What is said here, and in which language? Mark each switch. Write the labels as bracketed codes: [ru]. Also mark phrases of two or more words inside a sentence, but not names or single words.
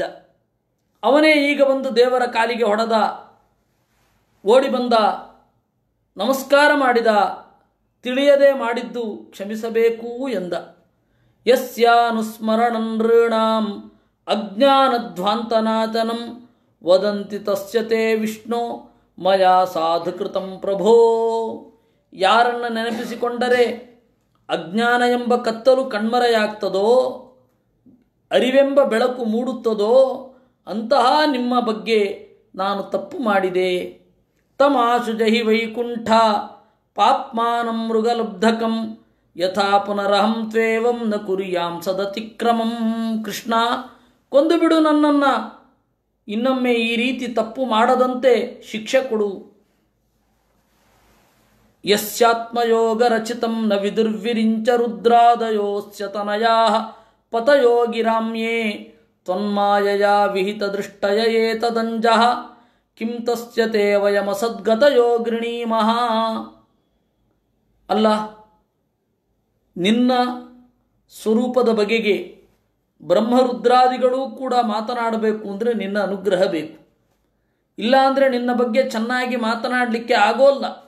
[kn] ಅವನೇ ಈಗ ಬಂದು ದೇವರ ಕಾಲಿಗೆ ಹೊಡೆದ, ಓಡಿ ಬಂದ, ನಮಸ್ಕಾರ ಮಾಡಿದ. ತಿಳಿಯದೆ ಮಾಡಿದ್ದು ಕ್ಷಮಿಸಬೇಕು ಎಂದ. [sa] ಯಸ್ಯಾನುಸ್ಮರಣಂ ನೃಣಾಂ ಅಜ್ಞಾನಧ್ವಾಂತನಾತನಂ ವದಂತಿ ತಸ್ಯ ತೇ ವಿಷ್ಣು ಮಯಾ ಸಾಧುಕೃತಂ ಪ್ರಭೋ. [kn] ಯಾರನ್ನು ನೆನಪಿಸಿಕೊಂಡರೆ ಅಜ್ಞಾನ ಎಂಬ ಕತ್ತಲು ಕಣ್ಮರೆಯಾಗ್ತದೋ, ಅರಿವೆಂಬ ಬೆಳಕು ಮೂಡುತ್ತದೋ ಅಂತಹ ನಿಮ್ಮ ಬಗ್ಗೆ ನಾನು ತಪ್ಪು ಮಾಡಿದೆ. [sa] ತಮಾಶು ಜಹಿ ವೈಕುಂಠ ಪಾಪ್ಮಾನಂ ಮೃಗಲಬ್ಧಕಂ ಯಥಾ ಪುನರಹಂ ತ್ವೇವಂ ನ ಕುರಿಯಾಂ ಸದತಿಕ್ರಮಂ. [kn] ಕೃಷ್ಣ, ಕೊಂದು ಬಿಡು ನನ್ನನ್ನು, ಇನ್ನೊಮ್ಮೆ ಈ ರೀತಿ ತಪ್ಪು ಮಾಡದಂತೆ ಶಿಕ್ಷೆ ಕೊಡು. [sa] ಯಸ್ಯಾತ್ಮಯೋಗ ರಚಿತಂ ನ ವಿದುರ್ವಿರಿಂಚ ರುದ್ರಾದಯೋಸ್ಯ ತನಯಾಃ ಪತಯೋಗಿರಾಮ್ಯೇ ತ್ವನ್ಮಾಯಯಾ ವಿಹಿತ ದೃಷ್ಟಯ ಏತದಂಜಃ ಕಿಂ ತಸ್ಯ ತೇ ವಯಮಸದ್ಗತಯೋ ಗೃಣೀಮಃ. [kn] ಅಲ್ಲ, ನಿನ್ನ ಸ್ವರೂಪದ ಬಗೆಗೆ ಬ್ರಹ್ಮರುದ್ರಾದಿಗಳೂ ಕೂಡ ಮಾತನಾಡಬೇಕು ಅಂದರೆ ನಿನ್ನ ಅನುಗ್ರಹ ಬೇಕು. ಇಲ್ಲ ಅಂದರೆ ನಿನ್ನ ಬಗ್ಗೆ ಚೆನ್ನಾಗಿ ಮಾತನಾಡಲಿಕ್ಕೆ ಆಗೋಲ್ಲ.